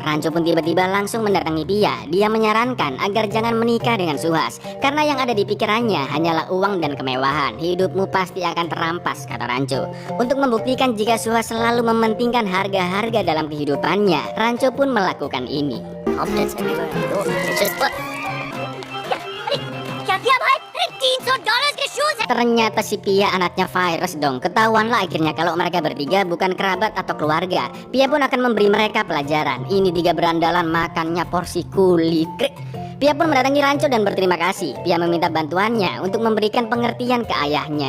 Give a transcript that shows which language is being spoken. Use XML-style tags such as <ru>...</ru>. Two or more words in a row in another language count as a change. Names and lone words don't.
<id>Rancho pun tiba-tiba langsung mendatangi Pia. Dia menyarankan agar jangan menikah dengan Suhas, karena yang ada di pikirannya hanyalah uang dan kemewahan. Hidupmu pasti akan terampas kata Rancho. Untuk membuktikan jika Suhas selalu mementingkan harga-harga dalam kehidupannya, Rancho pun melakukan ini.</id> <hi>क्या किया भाई? अरे $300 के शूज है।</hi> <id>Ternyata si Pia anaknya virus dong. Ketahuanlah akhirnya kalau mereka bertiga bukan kerabat atau keluarga. Pia pun akan memberi mereka pelajaran. Ini tiga berandalan makannya porsi kulit. Pia pun mendatangi Rancho dan berterima kasih. Pia meminta bantuannya untuk memberikan pengertian ke ayahnya.</id>